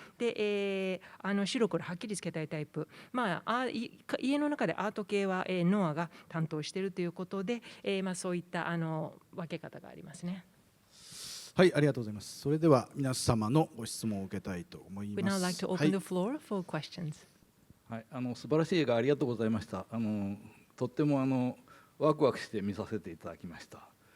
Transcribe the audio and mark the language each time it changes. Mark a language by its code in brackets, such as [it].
[ja] で、白黒はっきりつけたいタイプ、家の中でアート系は、ノアが担当しているということで、そういった分け方がありますね。はい、ありがとうございます。それでは皆様のご質問を受けたいと思います。 [en] We now like to open the floor for questions. [ja] はい、素晴らしい映画ありがとうございました。とってもワクワクして見させていただきました。